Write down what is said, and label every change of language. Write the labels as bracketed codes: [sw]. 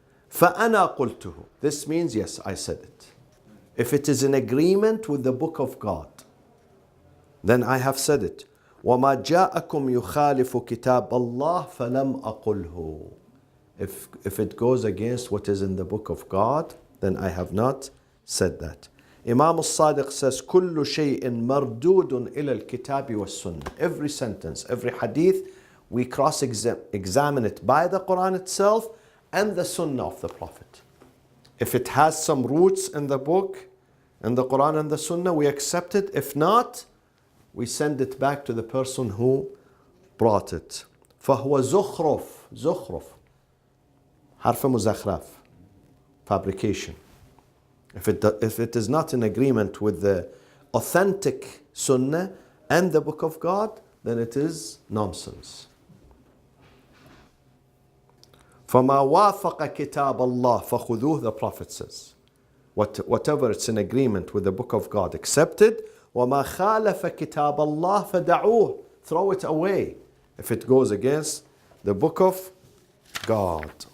[ar] فَأَنَا قُلْتُهُ, [en] this means yes, I said it. If it is in agreement with the book of God, then I have said it. [ar] وَمَا جَاءَكُمْ يُخَالِفُ كِتَابَ اللَّهِ فَلَمْ أَقُلْهُ. [en] If it goes against what is in the book of God, then I have not said that. Imam al-Sadiq says, [ar] كُلُّ شَيْءٍ مَرْدُودٌ إِلَى الْكِتَابِ وَالسُّنَّةِ. [en] Every sentence, every hadith, we cross-examine it by the Quran itself and the Sunnah of the Prophet. If it has some roots in the book, in the Quran and the Sunnah, we accept it. If not, we send it back to the person who brought it. [ar] فَهُوَ زُخْرُفٌ, حرف مزخرف, fabrication. [en] If it is not in agreement with the authentic Sunnah and the Book of God, then it is nonsense. [ar] فَمَا وَافَقَ كِتَابَ اللَّهِ فَخُذُوهُ, [en] the Prophet says. Whatever it's in agreement with the Book of God, accept it. [ar] وَمَا خَالَفَ كِتَابَ اللَّهِ فَدَعُوهُ, [en] throw it away if it goes against the Book of God.